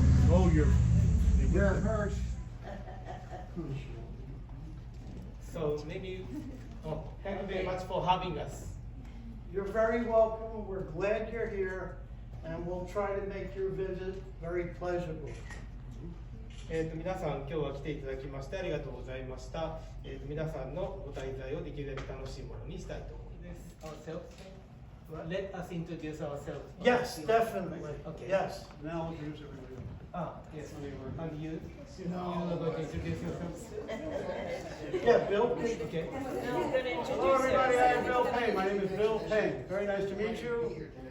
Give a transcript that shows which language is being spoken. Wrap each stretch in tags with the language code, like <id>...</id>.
<en>Oh, you're... Yeah, Mary. So maybe, thank you very much for having us. You're very welcome. We're glad you're here, and we'll try to make your visit very pleasurable.</en> <ja>皆さん、今日は来ていただきましてありがとうございました。皆さんのご滞在をできるだけ楽しいものにしたいと思います。</ja> <en>Let us introduce ourselves. Yes, definitely. Okay. Yes. Now I'll introduce everybody. Yes. And you are going to introduce yourselves? Yeah, Bill. Okay. Hello, everybody. I'm Bill Payne. My name is Bill Payne. Very nice to meet you.</en>